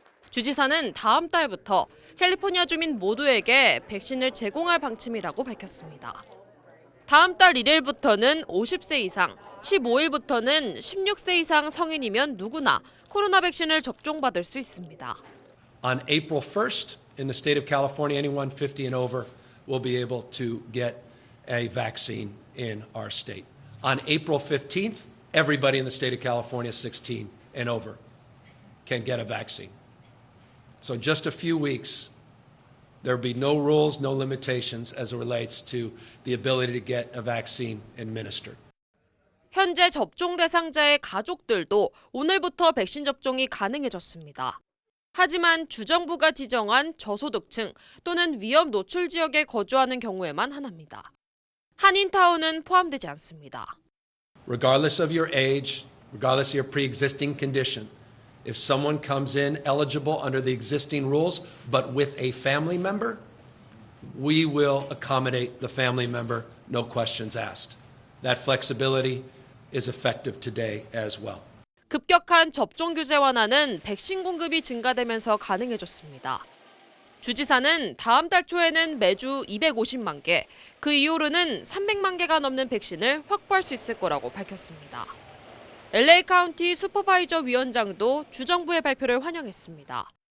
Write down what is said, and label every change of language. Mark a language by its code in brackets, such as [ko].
[ko] 주지사는 다음 달부터 캘리포니아 주민 모두에게 백신을 제공할 방침이라고 밝혔습니다. 다음 달 1일부터는 50세 이상, 15일부터는 16세 이상 성인이면 누구나 코로나 백신을 접종받을 수 있습니다. [en] On April 1st, in the state of California, anyone 50 and over will be able to get a vaccine in our state. On April 15th, everybody in the state of California 16 and over can get a vaccine. So in just a few weeks, there will be no rules, no limitations as it relates to the ability to get a vaccine administered. [ko] 현재 접종 대상자의 가족들도 오늘부터 백신 접종이 가능해졌습니다. 하지만 주정부가 지정한 저소득층 또는 위험 노출 지역에 거주하는 경우에만 한합니다. 한인타운은 포함되지 않습니다. [en] Regardless of your age, regardless of your pre-existing condition, if someone comes in eligible under the existing rules, but with a family member, we will accommodate the family member, no questions asked. That flexibility is effective today as well. [ko] 급격한 접종 규제 완화는 백신 공급이 증가되면서 가능해졌습니다. 주지사는 다음 달 초에는 매주 250만 개, 그 이후로는 300만 개가 넘는 백신을 확보할 수 있을 거라고 밝혔습니다. LA 카운티 슈퍼바이저 위원장도 주정부의 발표를 환영했습니다.